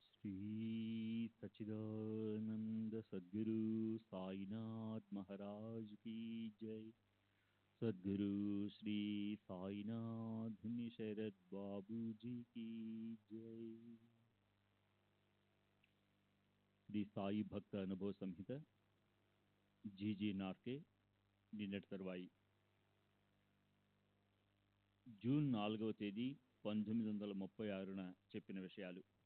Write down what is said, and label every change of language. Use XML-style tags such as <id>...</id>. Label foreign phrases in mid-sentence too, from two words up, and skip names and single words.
<hi>श्री सच्चिदानंद सद्गुरु साईनाथ महाराज की जय। सद्गुरु श्री साईनाथ शरद बाबू जी की जय।</hi> <te>శ్రీ సాయి భక్త అనుభవ సంహిత జీజీ నార్కే నిన్నటి తరువాయి జూన్ 4వ తేదీ 1936న చెప్పిన విషయాలు.</te>